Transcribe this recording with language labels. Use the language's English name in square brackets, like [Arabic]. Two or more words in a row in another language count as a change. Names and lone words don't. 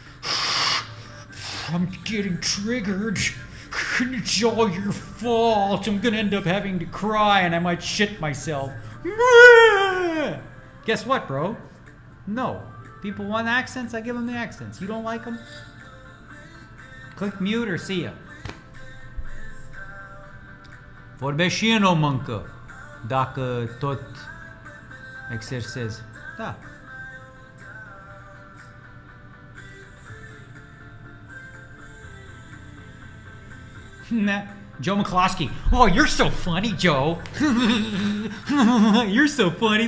[English] I'm getting triggered. It's all your fault. I'm gonna end up having to cry and I might shit myself. Guess what, bro? No. People want accents, I give them the accents. You don't like them? Click mute or see ya. [Romanian] Vorbeshino mancă dacă tot exersezi. Da. [English] Nah. Joe McCloskey. Oh, you're so funny, Joe. You're so funny.